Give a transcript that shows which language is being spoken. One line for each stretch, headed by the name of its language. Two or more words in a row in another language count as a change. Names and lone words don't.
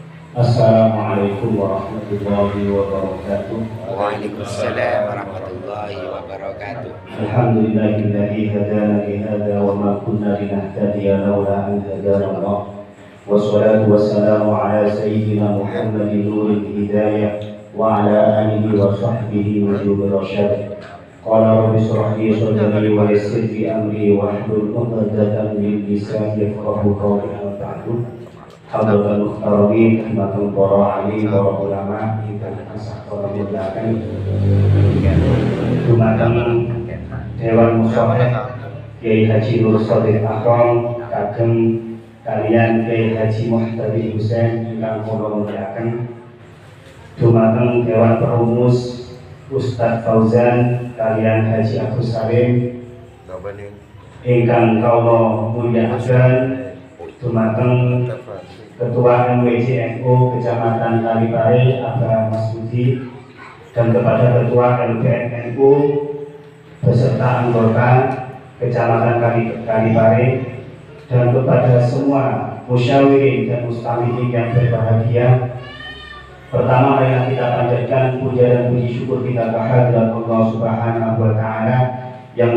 Arabic: السلام عليكم ورحمة الله وبركاته. وعليكم السلام ورحمة الله وبركاته. الحمد لله الذي هدانا لهذا وما كنا لنهتدي لولا أن هدانا الله. والصلاة والسلام على سيدنا محمد نور الهداية وعلى آله وصحبه وجوه الرشاد. قال رب اشرح لي صدري ويسر لي أمري واحلل عقدة من لساني يفقهوا قولي وتعالى. حضرة المحترمين,
Javanese: khidmatul para alim, para ulama, ingkang tansah kula mulyakaken. Dumateng Dewan Musyawarah Kiai Haji Nur Shodiq Akram kagem kaliyan Kiai Haji Muhtadi Husain ingkang kula mulyakaken. Dumateng Dewan Perumus Ustadz Fauzan kaliyan Haji Agus Salim ingkang kula mulyakaken.
Indonesian: Dumateng Ketua MWJNU Kecamatan Kalipare Abah Mas Budi dan kepada Ketua LBNNU beserta anggota Kecamatan Kalipare dan kepada semua musyawirin dan mustamirin yang berbahagia. Pertama, marilah kita panjatkan puja dan puji syukur kita kehadirat Allah
Arabic: سبحانه وتعالى
Indonesian: yang